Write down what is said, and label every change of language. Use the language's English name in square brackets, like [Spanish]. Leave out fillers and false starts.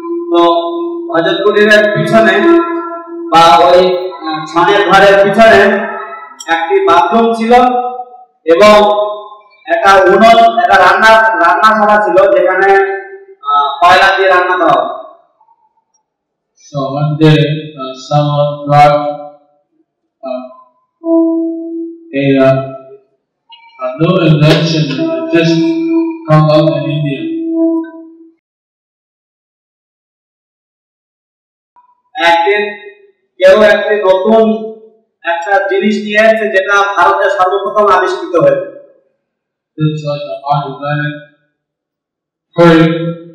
[Bangla] তো ভজন কুটিরের পিছনে বা ওই ছানের ঘরের পিছনে একটি বাথরুম ছিল এবং একটা উনুন, একটা রান্নাশালা ছিল যেখানে কয়লা দিয়ে রান্না করা হতো। [English] So one day, someone brought a new invention that just come up in India. [Bangla] একদিন কেউ একটি নতুন একটা জিনিস নিয়ে এসেছে যেটা ভারতে সর্বপ্রথম আবিষ্কৃত হয়েছে। [English] This was an automatic curry maker.